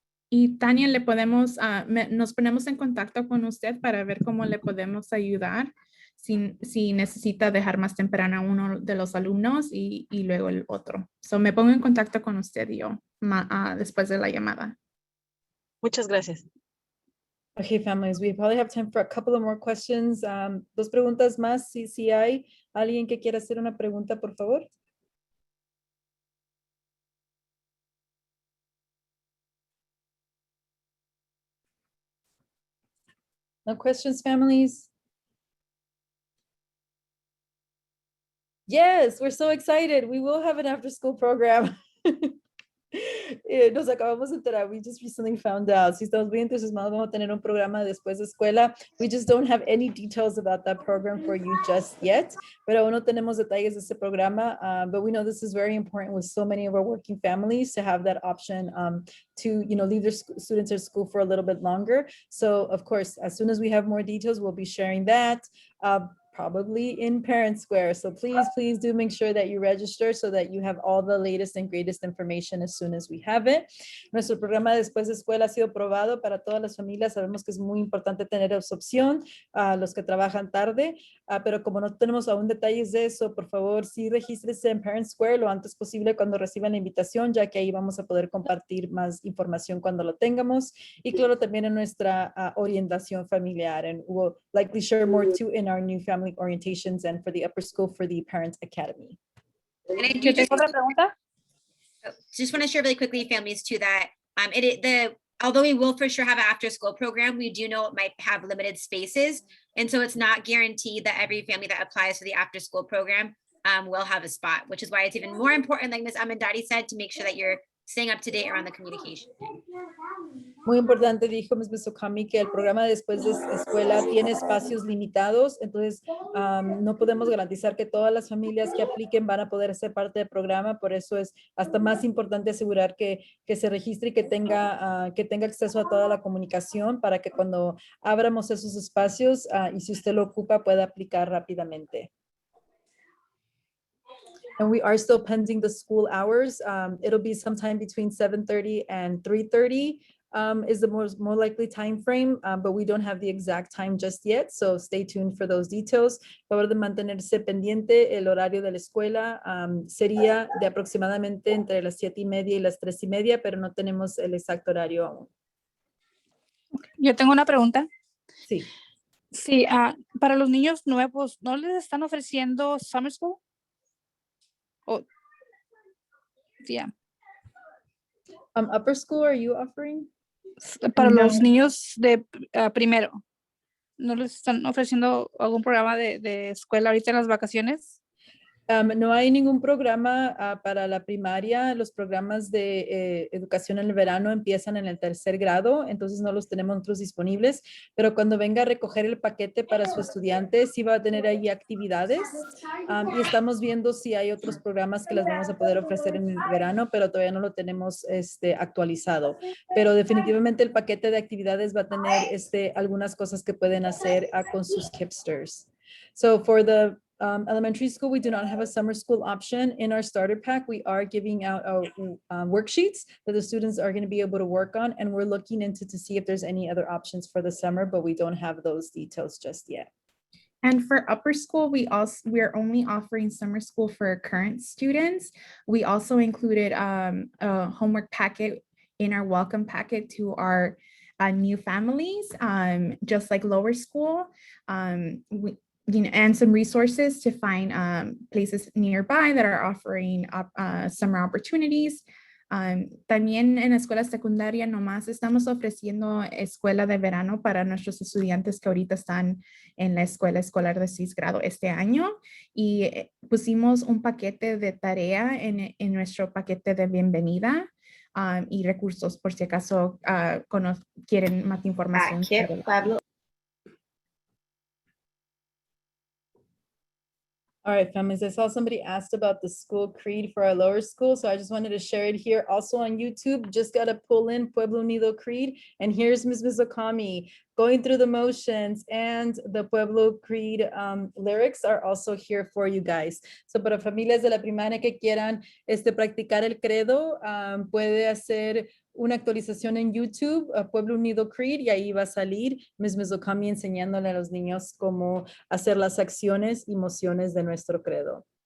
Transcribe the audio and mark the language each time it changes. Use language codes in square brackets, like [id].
[es] Y Tania, nos ponemos en contacto con usted para ver cómo le podemos ayudar si necesita dejar más temprano a uno de los alumnos y luego el otro. So me pongo en contacto con usted y yo después de la llamada. Muchas gracias. [en] Okay, families, we probably have time for a couple of more questions. [es] 2 preguntas más. Si hay alguien que quiera hacer una pregunta, por favor. [en] No questions, families? Yes, we're so excited. We will have an after-school program. [es] Nos acabamos de enterar. [en] We just recently found out. [es] Si estamos muy entusiasmados, vamos a tener un programa después de escuela. [en] We just don't have any details about that program for you just yet. [es] Pero aún no tenemos detalles de ese programa. [en] But we know this is very important with so many of our working families to have that option to, leave their students at school for a little bit longer. So, of course, as soon as we have more details, we'll be sharing that. Probably in Parent Square. So please do make sure that you register so that you have all the latest and greatest information as soon as we have it. [es] Nuestro programa después de escuela ha sido probado para todas las familias. Sabemos que es muy importante tener esa opción a los que trabajan tarde, pero como no tenemos aún detalles de eso, por favor, sí regístrese en Parent Square lo antes posible cuando reciban la invitación, ya que ahí vamos a poder compartir más información cuando lo tengamos. Y claro, también en nuestra orientación familiar. [en] And we'll likely share more too in our new family orientations and for the upper school for the Parent Academy. [es] Yo tengo otra pregunta. [en] Just want to share really quickly, families, too, that although we will for sure have an after school program, we do know it might have limited spaces. And so it's not guaranteed that every family that applies for the after school program will have a spot, which is why it's even more important, like Ms. Amandati said, to make sure that you're staying up to date around the communication. [es] Muy importante, dijo Ms. Besokami, que el programa después de escuela tiene espacios limitados, entonces no podemos garantizar que todas las familias que apliquen van a poder ser parte del programa, por eso es hasta más importante asegurar que se registre y que tenga acceso a toda la comunicación para que cuando abramos esos espacios y si usted lo ocupa pueda aplicar rápidamente. [en] And we are still pending the school hours. It'll be sometime between 7:30 and 3:30 is the more likely time frame, but we don't have the exact time just yet. So stay tuned for those details. [es] Favor de mantenerse pendiente. El horario de la escuela sería de aproximadamente entre las 7:30 y las 3:30, pero no tenemos el exacto horario aún. Yo tengo una pregunta. Sí. Sí, para los niños nuevos, ¿no les están ofreciendo summer school? [en] Yeah. Upper school, are you offering? [es] Para los niños de primero, ¿no les están ofreciendo algún programa de escuela ahorita en las vacaciones? No hay ningún programa para la primaria. Los programas de educación en el verano empiezan en el 3er grado, entonces no los tenemos nosotros disponibles, pero cuando venga a recoger el paquete para su estudiante, sí va a tener ahí actividades y estamos viendo si hay otros programas que les vamos a poder ofrecer en el verano, pero todavía no lo tenemos actualizado. Pero definitivamente el paquete de actividades va a tener algunas cosas que pueden hacer con sus KIPPsters. [en] So for the elementary school, we do not have a summer school option. In our starter pack, we are giving out worksheets that the students are going to be able to work on, and we're looking into to see if there's any other options for the summer, but we don't have those details just yet. And for upper school, we are only offering summer school for current students. We also included a homework packet in our welcome packet to our new families, just like lower school. And some resources to find places nearby that are offering summer opportunities. [es] También en la escuela secundaria nomás estamos ofreciendo escuela de verano para nuestros estudiantes que ahorita están en la escuela escolar de 6 grado este año, y pusimos un paquete de tarea en nuestro paquete de bienvenida y recursos por si acaso quieren más información. Pueblo. [en] All right, families, I saw somebody asked about the school creed for our lower school, so I just wanted to share it here. Also on YouTube, just got to pull in Pueblo Unido Creed, and here's Ms. Okami going through the motions, and the Pueblo Creed lyrics are also here for you guys. [es] So para familias de la primaria que quieran practicar el credo, puede hacer una actualización en YouTube, Pueblo Unido Creed, y ahí va a salir Ms. Okami enseñándole a los niños cómo hacer las acciones y mociones de nuestro credo.